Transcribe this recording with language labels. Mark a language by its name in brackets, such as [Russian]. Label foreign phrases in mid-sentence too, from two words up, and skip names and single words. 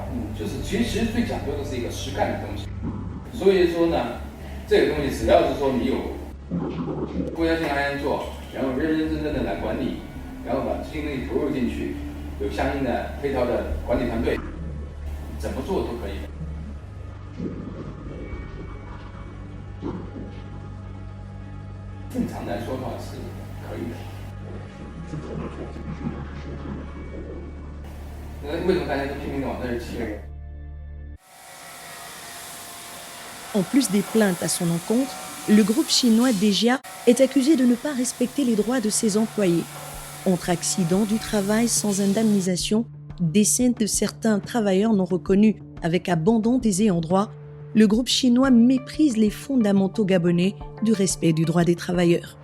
[Chinese] 就是其实最讲究的是一个实干的东西。所以说呢，这个东西只要是说你有国家性安全做，然后认认真真的来管理，然后把精力投入进去，有相应的配套的管理团队，怎么做都可以的。正常来说的话是可以的。为什么大家都拼命的往那儿挤？ [French] En plus des plaintes à son encontre, le groupe chinois DGA est accusé de ne pas respecter les droits de ses employés. Entre accidents du travail sans indemnisation, décès de certains travailleurs non reconnus avec abandon des ayants droit, le groupe chinois méprise les fondamentaux gabonais du respect du droit des travailleurs.